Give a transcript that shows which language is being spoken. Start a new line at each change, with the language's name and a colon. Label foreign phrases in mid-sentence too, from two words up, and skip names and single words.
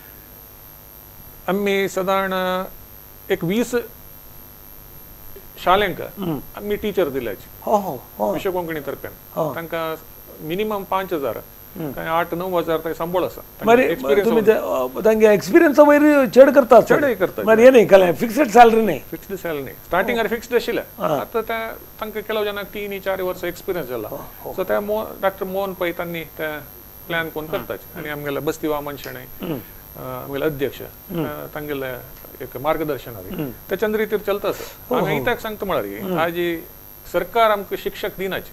Konkani: आमी साधारण एक 20 शाळेंक आमी टीचर दिल्याची हो हो हो विश्व कोंकणी तर्फेन हो. तांकां मिनिमम 5000 काय 8-9 हजार ते संबळ आसा మరి तुम्ही तांगे एक्सपिरियन्स वयर चड करता चडय करता. మరి हे नाही कळ्ळें
English: fixed salary
Konkani: नाही
English: fixed salary
Konkani: नाही
English: starting fixed
Konkani: आशिल्लें आतां तांकां केलो जाणांक 3-4 वर्सां एक्सपिरियन्स जाला सो त्या डॉक्टर मोहन पै तांणी ते प्लॅन कोण करताच आनी आमगेले बस्ती वामन शेणै आमगेले अध्यक्ष तांगेले एक मार्गदर्शन त्याच्या रितीर चलता आसा आमी इत्याक सांगता म्हळ्यार आज सरकार आमकां शिक्षक दिनाची